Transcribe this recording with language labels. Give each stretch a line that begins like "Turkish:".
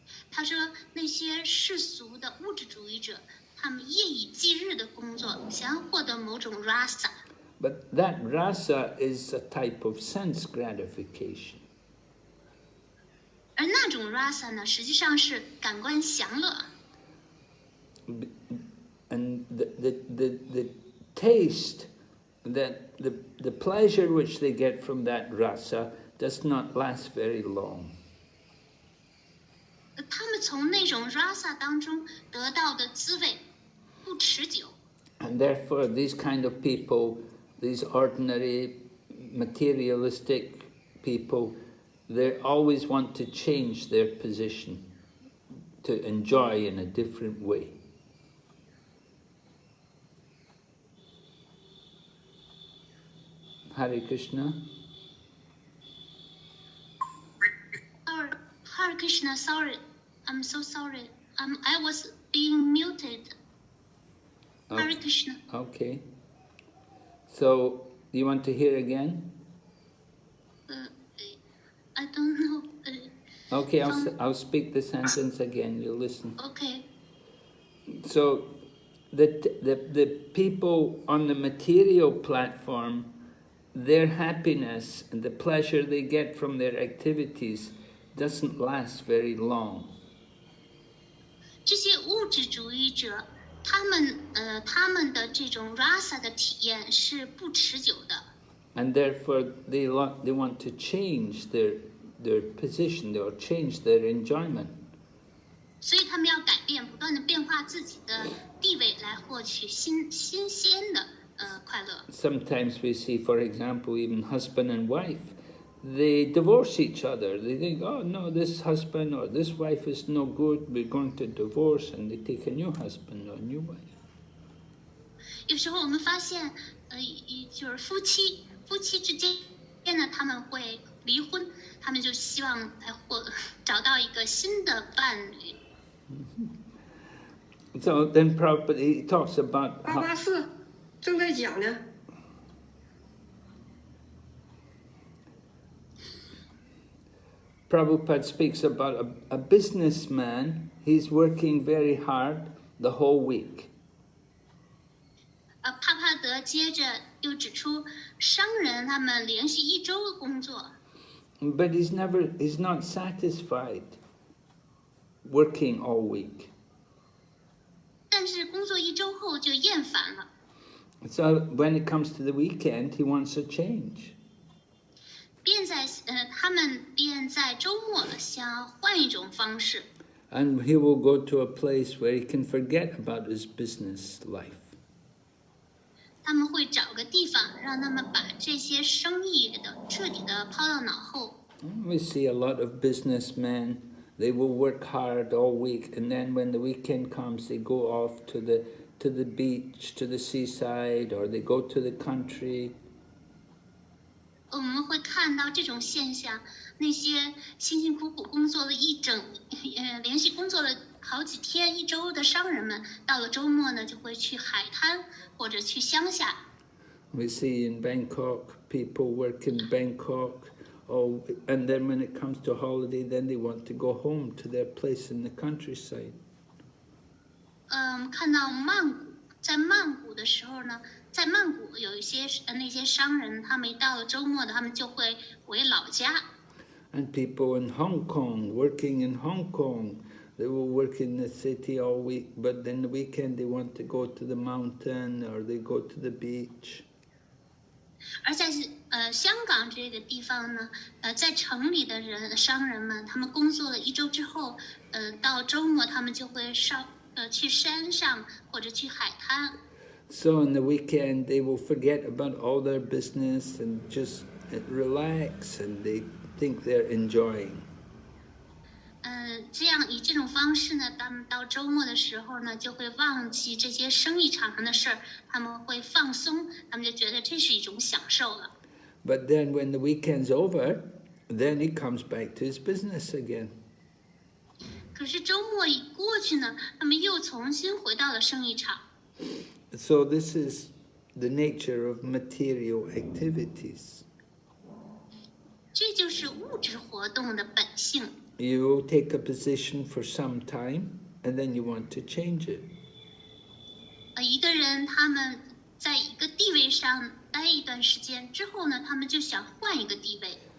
Chinese: 他说，那些世俗的物质主义者，他们夜以继日的工作，想要获得某种 rasa。
English: But that rasa is a type of sense gratification.
Chinese: 而那种 rasa 呢，实际上是感官享乐。
English: And the taste, that the pleasure which they get from that rasa does not last very long.
Chinese: 他们从那种 rasa 当中得到的滋味不持久。
English: And therefore these kind of people, these ordinary materialistic people, they always want to change their position to enjoy in a different way. Hare Krishna. Hare Krishna, sorry, I'm so sorry. I was being muted. Hare Krishna. Okay. So, you want to hear again? I don't know. Okay, I'll speak the sentence again. You listen. Okay. So, the people on the material platform, their happiness and the pleasure they get from their activities doesn't last very long.
Chinese: 这些物质主义者，他们的这种 rasa 的体验是不持久的。
English: And therefore, they want to change their position, or change their enjoyment.
Chinese: 所以他们要改变，不断的变化自己的地位，来获取新鲜的快乐。
English: Sometimes we see, for example, even husband and wife, they divorce each other. They think, oh no, this husband or this wife is no good, we're going to divorce, and they take a new husband or a new wife.
Chinese: 有时候我们发现，就是夫妻之间呢，他们会离婚，他们就希望来找到一个新的伴侣。
English: So then Prabhupada, he talks about how,
Chinese: 884正在讲呢。
English: Prabhupada speaks about a businessman. He's working very hard the whole week.
Chinese: 帕帕德接着又指出，商人他们连续一周的工作，
English: But he's not satisfied working all week.
Chinese: 但是工作一周后就厌烦了。
English: So when it comes to the weekend, he wants a change.
Chinese: 他们便在周末想要换一种方式。
English: And he will go to a place where he can forget about his business life.
Chinese: 他们会找个地方，让他们把这些生意彻底的抛到脑后。
English: We see a lot of businessmen, they will work hard all week, and then when the weekend comes, they go off to the beach, to the seaside, or they go to the country.
Chinese: 我们会看到这种现象，那些辛辛苦苦工作了连续工作了好几天、一周的商人们，到了周末呢，就会去海滩或者去乡下。
English: We see in Bangkok, people work in Bangkok, and then when it comes to holiday, then they want to go home to their place in the countryside.
Chinese: 看到在曼谷的时候呢，在曼谷有一些那些商人，他们一到了周末呢，他们就会回老家。
English: And people in Hong Kong, working in Hong Kong, they will work in the city all week, but then the weekend they want to go to the mountain or they go to the beach.
Chinese: 而在香港这个地方呢，在城里的商人们，他们工作了1周之后，到周末他们就会去山上或者去海滩。
English: So on the weekend they will forget about all their business and just relax, and they think they're enjoying.
Chinese: 这样以这种方式呢，他们到周末的时候呢，就会忘记这些生意场上的事儿，他们会放松，他们就觉得这是一种享受了。
English: But then when the weekend's over, then he comes back to his business again.
Chinese: 可是周末一过去呢，他们又重新回到了生意场。
English: So this is the nature of material activities.
Chinese: 这就是物质活动的本性。
English: You take a position for some time, and then you want to change it.
Chinese: 一个人他们在一个地位上待一段时间之后呢，他们就想换一个地位。